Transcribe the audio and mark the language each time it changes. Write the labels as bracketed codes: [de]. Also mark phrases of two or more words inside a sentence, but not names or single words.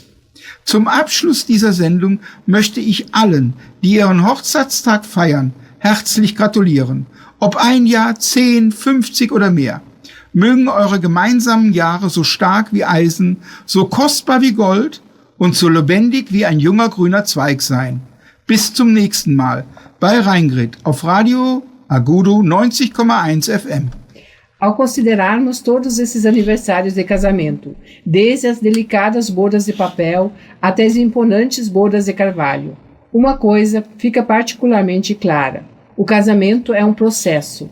[de] Zum Abschluss dieser Sendung möchte ich allen, die ihren Hochzeitstag feiern, herzlich gratulieren. Ob ein Jahr, 10, 50 oder mehr. Mögen eure gemeinsamen Jahre so stark wie Eisen, so kostbar wie Gold und so lebendig wie ein junger grüner Zweig sein. Bis zum nächsten Mal bei Reingrid auf Radio Agudo 90,1 FM. [pt] Ao considerarmos todos esses aniversários de casamento, desde as delicadas bodas de papel até as imponentes bodas de carvalho, uma coisa fica particularmente clara: o casamento é um processo.